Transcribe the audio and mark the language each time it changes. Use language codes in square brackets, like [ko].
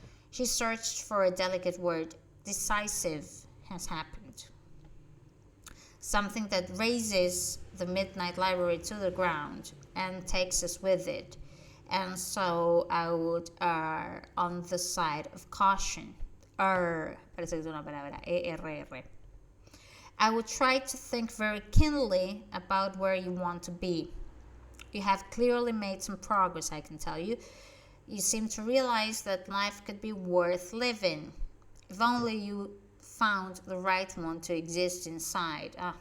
[en] She searched for a delicate word. Decisive has happened. Something that razes the midnight library to the ground and takes us with it. And so I would err on the side of caution. [es] Parece que es una palabra, E-R-R. [en] I would try to think very keenly about where you want to be. You have clearly made some progress, I can tell you. You seem to realize that life could be worth living. If only you found the right one to exist inside.